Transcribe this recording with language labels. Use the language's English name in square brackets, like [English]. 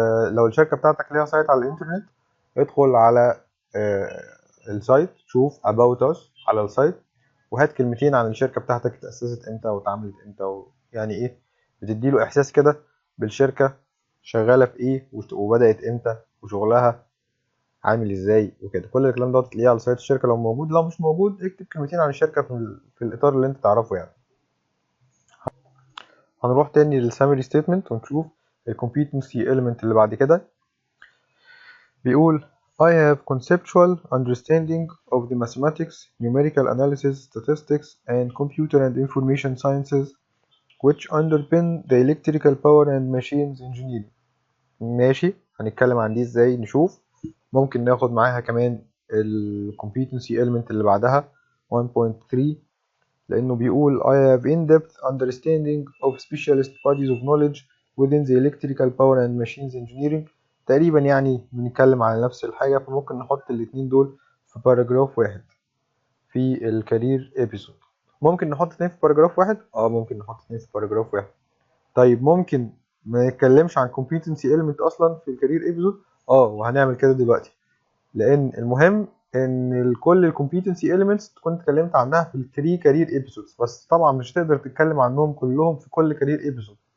[Arabic] لو الشركة بتاعتك ليها سايت على الانترنت ادخل على السايت، شوف about us على السايت وهات كلمتين عن الشركة بتاعتك اتأسست امتى واتعملت امتى يعني ايه، بتديله احساس كده بالشركة شغالة في ايه وبدأت امتى وشغلها عامل ازاي وكده. كل الكلام ده تلاقيه على سايت الشركة لو موجود، لو مش موجود اكتب كلمتين عن الشركة في الإطار اللي انت تعرفه يعني. هنروح تاني للسامري ستيتمنت ونشوف الكومبيتنسي element اللي بعد كده. بيقول [English] I have conceptual understanding of the mathematics, numerical analysis, statistics, and computer and information sciences which underpin the electrical power and machines engineering. [Arabic] ماشي، هنتكلم عن دي ازاي نشوف. ممكن ناخد معاها كمان ال competency element اللي بعدها 1.3 لأنه بيقول [English] I have in-depth understanding of specialist bodies of knowledge within the electrical power and machines engineering. [Arabic] تقريبا يعني بنتكلم على نفس الحاجة، فممكن نحط الاتنين دول في باراجراف واحد في الكارير ابيسود. ممكن نحط اتنين في باراجراف واحد؟ ممكن نحط اتنين في باراجراف واحد. طيب ممكن ما نتكلمش عن competency element أصلا في الكارير ابيسود؟ وهنعمل كده دلوقتي، لان المهم ان كل الكومبيتنسي اليمنتس تكون اتكلمت عنها في الثري كارير ايبيسودز، بس طبعا مش هتقدر تتكلم عنهم كلهم في كل كارير ايبيسود.